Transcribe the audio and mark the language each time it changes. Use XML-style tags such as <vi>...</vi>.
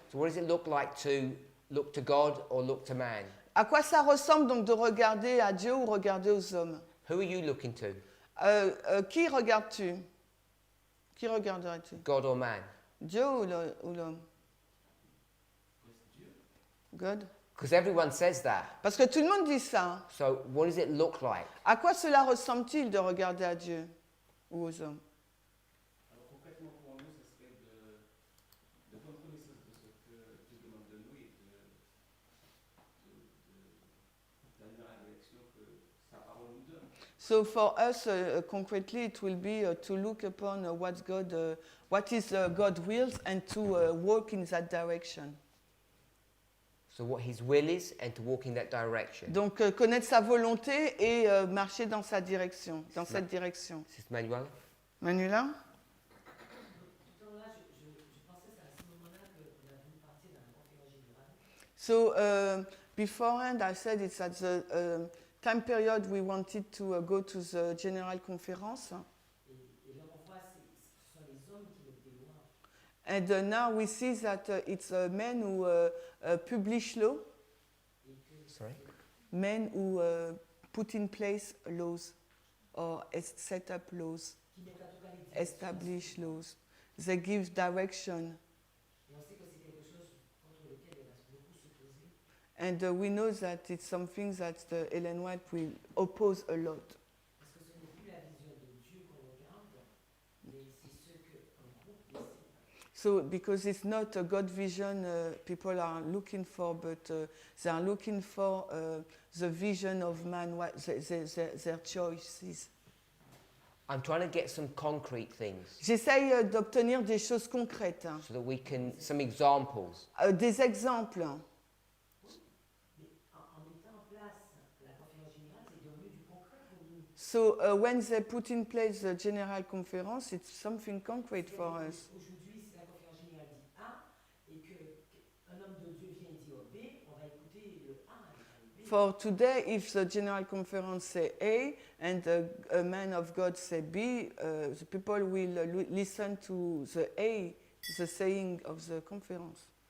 <en>So what does it look like to look to God or look to man?</en> <fr>À quoi ça ressemble donc de regarder à Dieu ou regarder aux hommes?</fr> <en>Who are you looking to?</en> <fr>Qui regardes-tu? Qui regarderais-tu?</fr> <en>God or man?</en> <fr>Dieu ou l'homme?</fr> <en>God. Because everyone says that.</en> <fr>Parce que tout le monde dit ça.</fr> <en>So what does it look like?</en> <fr>À quoi cela ressemble-t-il de regarder à Dieu ou aux hommes? Alors concrètement pour nous, ce serait de prendre connaissance de ce que Dieu demande de nous et d'aller dans la direction que sa parole nous donne.</fr> <en>So for us, concretely, it will be to look upon what is God's wills, and to work in that direction. So what his will is and to walk in that direction.</en> <fr>Donc connaître sa volonté et marcher dans sa direction, dans cette direction.</fr> <en>Sister Manuela? Manuela?</en> <fr>Là, je pensais à ce moment-là qu'on a voulu partir d'un conférence générale.</fr> <en>So beforehand, I said it's at the time period we wanted to go to the general conference.</en> <fr>Et là, on voit, ce sont les hommes qui mettent des lois.</fr> <en>And now we see that it's men who publish law.</en> <fr>Et que</fr> <en>Sorry? Men who put in place laws or set up laws,</en> <fr>Qui mettent en tout cas les directions.</fr> <en>establish laws. They give direction.</en> <fr>Et on sait que c'est quelque chose contre lequel elle va beaucoup s'opposer.</fr> <en>And we know that it's something that Ellen White will oppose a lot.</en> <fr>Parce que ce n'est plus la vision de Dieu qu'on regarde, mais c'est ce qu'un groupe essaie.</fr> <en>So, because it's not a God vision people are looking for, but they are looking for the vision of man, their choices. I'm trying to get some concrete things</en> <fr>J'essaye d'obtenir des choses concrètes, hein.</fr> <en>so that we can, some examples.</en> <fr>Des exemples. Mais en mettant en place la conférence générale, c'est devenu du concret pour nous.</fr> <en>So when they put in place the general conference, it's something concrete for us.</en> <fr>Aujourd'hui, si la conférence générale dit A et qu'un homme de Dieu vient et dit B, on va écouter le A et le B.</fr> <en>For today, if the general conference say A and a man of God say B, the people will listen to the A, the saying of the conference.</en>